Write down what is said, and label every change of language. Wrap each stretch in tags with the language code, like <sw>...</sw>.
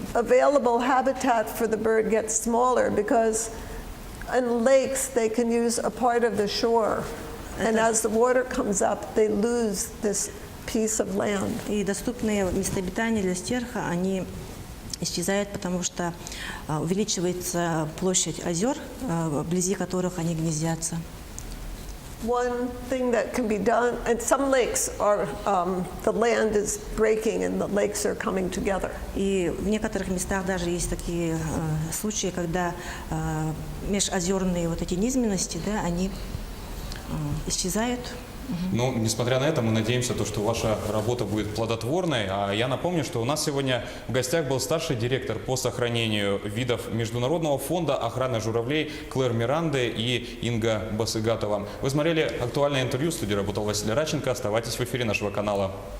<en>the available habitat for the bird gets smaller because in lakes they can use a part of the shore. And as the water comes up, they lose this piece of land.</en> <ru>И доступные места обитания для стерха, они исчезают, потому что увеличивается площадь озер, вблизи которых они гнездятся.</ru> <en>One thing that can be done, and some lakes are, the land is breaking and the lakes are coming together.</en> <ru>И в некоторых местах даже есть такие случаи, когда межозерные вот эти низменности, да, они исчезают. Ну, несмотря на это, мы надеемся, что ваша работа будет плодотворной. А я напомню, что у нас сегодня в гостях был старший директор по сохранению видов Международного фонда охраны журавлей Клэр Миранде и Инга Басыгатова. Вы смотрели актуальное интервью. В студии работал Василий Раченко. Оставайтесь в эфире нашего канала.</ru>